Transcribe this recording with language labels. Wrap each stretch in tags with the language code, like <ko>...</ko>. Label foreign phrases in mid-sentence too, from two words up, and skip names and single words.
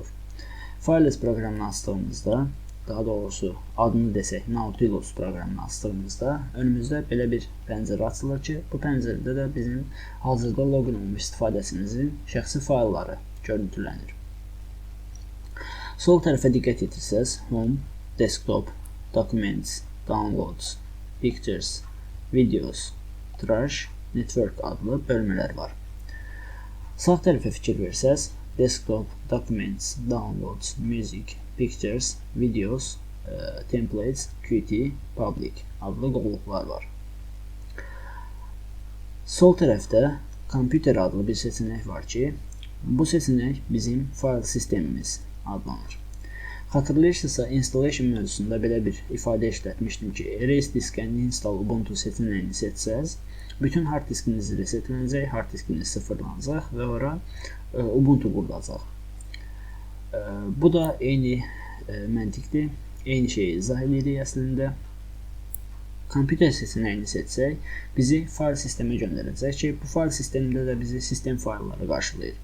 <az>Files proqramını açdığımızda, daha doğrusu adını desək Nautilus proqramını açdığımızda önümüzdə belə bir pəncərə açılır ki, bu pəncərədə də bizim hazırda loqin olmuş istifadəçimizin şəxsi faylları görüntülənir. Sol tərəfə diqqət etirsəz, Home, Desktop, Documents, Downloads, Pictures, Videos, Trash, Network adlı bölmələr var. Sağ tərəfə fikir versəz, Desktop, Documents, Downloads, Music, Pictures, Videos, Templates, Qt, Public adlı qovluqlar var. Sol tərəfdə Computer adlı bir seçenek var ki, bu seçenek bizim fayl sistemimiz adlanır. Xatırlayırsınızsa, installation mövzusunda belə bir ifadə işlətmişdim ki,</az> <en>erase disk and install Ubuntu</en> <az>seçenəyini seçsəz, bütün hard diskiniz resetlənəcək, hard diskiniz sıfırlanacaq və ora Ubuntu qurulacaq. Bu da eyni məntiqdir, eyni şeyi izah edirik əslində. Kompüter seçenəyini seçsək, bizi fayl sistemə göndərəcək ki, bu fayl sistemində də bizi sistem faylları qarşılayır.</az>